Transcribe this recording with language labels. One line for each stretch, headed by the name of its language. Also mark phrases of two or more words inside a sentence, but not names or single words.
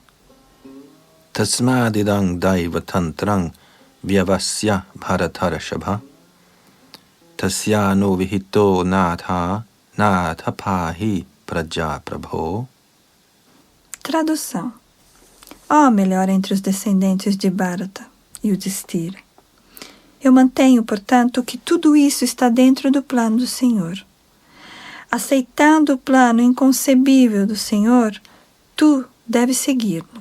Sanskrit: तस्मादिदं दैव तन्त्रं व्यवस्य भरतर्षभ तस्य नो विहितो नाथ पाहि प्रजाप्रभो.
Portuguese: Tradução. Ó melhor entre os descendentes de Bharata e Yudhishthira. Eu mantenho, portanto, que tudo isso está dentro do plano do Senhor. Aceitando o plano inconcebível do Senhor, tu deves segui-lo.